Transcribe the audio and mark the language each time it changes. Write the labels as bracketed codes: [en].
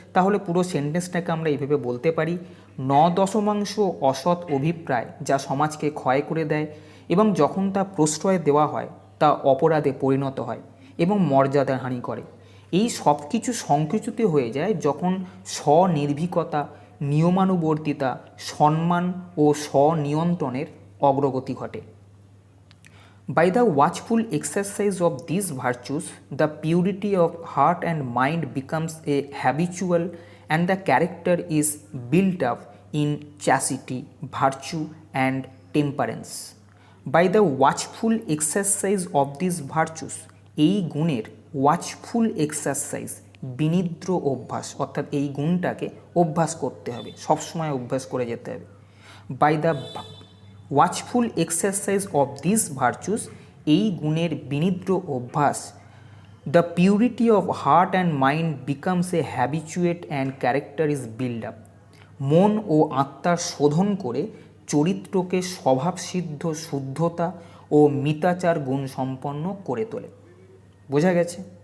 [bn] তাহলে পুরো সেন্টেন্সটাকে আমরা এইভাবে বলতে পারি, 9/10 অসৎ অভিপ্রায় যা সমাজকে ক্ষয় করে দেয় এবং যখন তা প্রশ্রয় দেওয়া হয় তা অপরাধে পরিণত হয় এবং মর্যাদা হানি করে। এই সব কিছু সংকুচিত হয়ে যায় যখন স্বনির্ভীকতা, নিয়মানুবর্তিতা, সম্মান ও স্বনিয়ন্ত্রণের অগ্রগতি ঘটে। [en] By the watchful exercise of these virtues, the purity of heart and mind becomes a habitual and the character is built up in chastity, virtue and temperance. By the watchful exercise of these virtues, [bn] এই গুণের [en] watchful exercise, [bn] বিনিদ্র অভ্যাস, অর্থাৎ এই গুণটাকে অভ্যাস করতে হবে, সবসময় অভ্যাস করে যেতে হবে। [en] by the watchful exercise of this virtues, [bn] এই গুণের বিনিদ্র অভ্যাস, [en] the purity of heart and mind becomes a habituate and character is build up, [bn] মন ও আত্মার শোধন করে চরিত্রকে স্বভাবসিদ্ধ শুদ্ধতা ও মিতাচার গুণ সম্পন্ন করে তোলে। বোঝা গেছে?